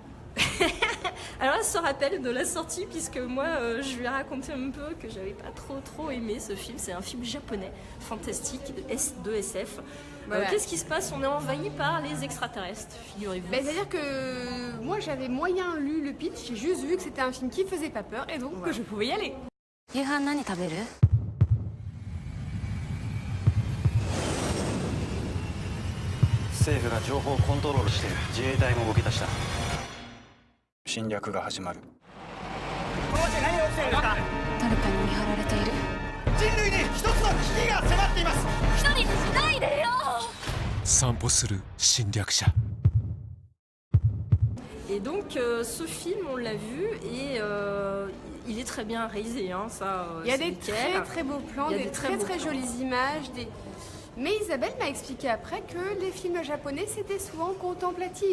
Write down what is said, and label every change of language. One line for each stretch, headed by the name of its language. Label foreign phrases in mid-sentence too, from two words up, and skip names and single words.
French: Alors elle se rappelle de la sortie puisque moi je lui ai raconté un peu que j'avais pas trop aimé ce film. C'est un film japonais fantastique de SF. Voilà. Qu'est-ce qui se passe? On est envahi par les extraterrestres, figurez-vous. Ben, c'est-à-dire que moi j'avais moyen lu le pitch, j'ai juste vu que c'était un film qui faisait pas peur et donc que je pouvais y aller.
Japanese: 夕飯何食べる？政府が情報をコントロールしている。自衛隊も動き出した。侵略が始まる。誰かに見張られている。人類に一つの危機が迫っています。一人にしないでよ。散歩する侵略者。
French: Et donc ce film on l'a vu et il est très bien réalisé. Hein, ça, Il y a c'est des nickel. très beaux plans, Il y a des des très très beaux très plans. jolies images. Mais Isabelle m'a expliqué après que les films japonais c'était souvent contemplatif.